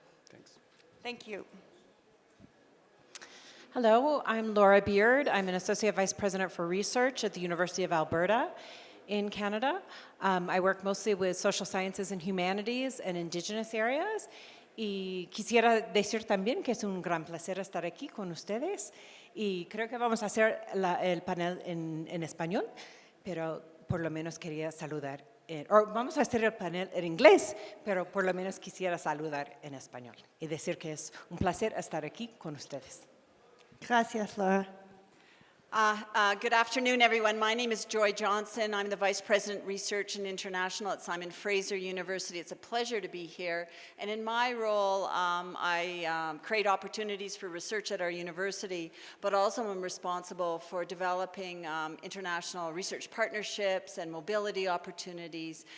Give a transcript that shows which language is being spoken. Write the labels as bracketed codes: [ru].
[en] Thanks. Thank you. Hello, I'm Laura Beard. I'm an Associate Vice President for Research at the University of Alberta in Canada. I work mostly with social sciences and humanities and indigenous areas. [es] Y quisiera decir también que es un gran placer estar aquí con ustedes. Y creo que vamos a hacer el panel en español, pero por lo menos quería saludar. Vamos a hacer el panel en inglés, pero por lo menos quisiera saludar en español y decir que es un placer estar aquí con ustedes. Gracias, Laura. [en] Good afternoon, everyone. My name is Joy Johnson. I'm the Vice President, Research and International at Simon Fraser University. It's a pleasure to be here. And in my role, I create opportunities for research at our university, but also I'm responsible for developing international research partnerships and mobility opportunities.